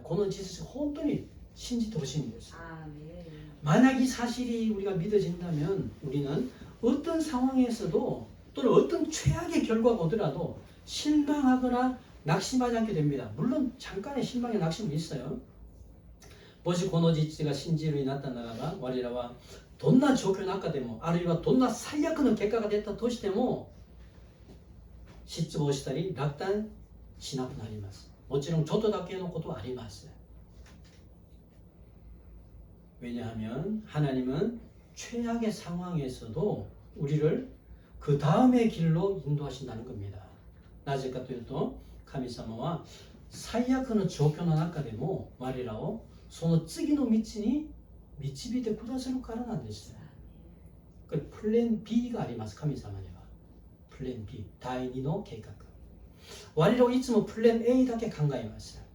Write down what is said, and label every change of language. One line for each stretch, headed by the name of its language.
Korean: 그는 지수를
Japanese: 本当に信じてほしいんです.
Korean: 만약 이 사실이 우리가 믿어진다면 우리는 어떤 상황에서도 또는 어떤 최악의 결과가 오더라도 실망하거나 낙심하지 않게 됩니다. 물론 잠깐의 실망의 낙심은 있어요.
Japanese: もしこの実地が信じるようになったならば我らはどんな状況の中でもあるいはどんな最悪の結果が出たとしても失望したり落胆しなくなります。もちろんちょっとだけのことはあります.
Korean: 왜냐하면 하나님은 최악의 상황에서도 우리를 그 다음의 길로 인도하신다는 겁니다.
Japanese: なぜかというと神様は最悪の状況の中でも我らをその次の道に導いてくださるからなんです.
Korean: 그 플랜 B가
Japanese: あります. 神様には 플랜 B 第2の計画.我らはいつも플랜 A だけ考えます。